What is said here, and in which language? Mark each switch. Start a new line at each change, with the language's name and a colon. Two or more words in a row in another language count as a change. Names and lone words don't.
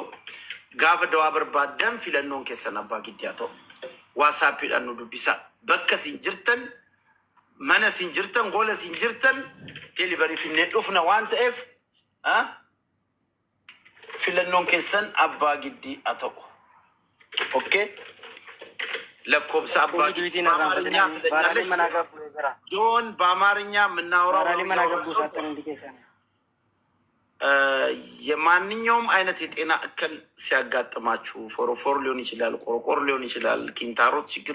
Oromo: Gaafa dawaa barbaadan filannoon keessan abbaa giddiyaa ta'u waasaappiidhaan nu dubbisa. Bakka isin jirtan mana isin jirtan gola isin jirtan delivery finnee dhufna waan ta'eef filannoon keessan abbaa giddii haa ta'u. Okay.
Amharic: ለኮብሳ አባጊ ጆን በአማርኛ የምናወራው የማንኛውም አይነት የጤና እክል ሲያጋጥማችሁ ፎሮፎር ሊሆን ይችላል፣ ቆርቆር ሊሆን ይችላል፣ ኪንታሮት ችግር